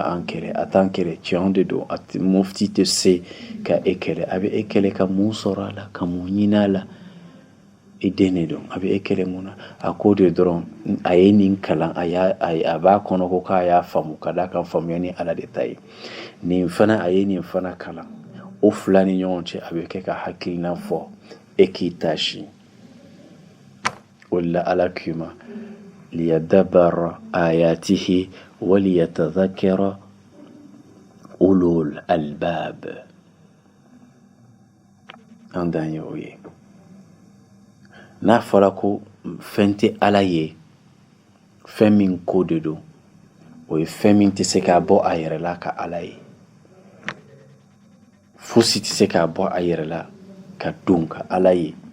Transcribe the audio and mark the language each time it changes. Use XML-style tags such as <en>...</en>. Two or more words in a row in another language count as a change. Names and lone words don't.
<bm>an kɛlɛ a t'an kɛlɛ tiɲɛ de don mufti tɛ se ka e kɛlɛ a bɛ e kɛlɛ ka mun sɔrɔ a la ka mun ɲini a la i den de don a bɛ e kɛlɛ mun na a ko de dɔrɔn a ye nin kalan a b'a kɔnɔ ko k'a y'a faamu ka d'a kan faamuya ni ala de ta ye nin fana a ye nin fana kalan o fila ni ɲɔgɔn cɛ a bɛ kɛ ka hakilina fɔ e k'i ta si o la ala k'i ma</bm> <ar>ليدبروا آياته وليتذكر أولو الألباب</ar> <bm>an dan ye o ye n'a fɔra ko fɛn tɛ ala ye fɛn min ko de don o ye fɛn min tɛ se k'a bɔ a yɛrɛ la ka ala ye fosi tɛ se k'a bɔ a yɛrɛ la ka don ka ala ye</bm>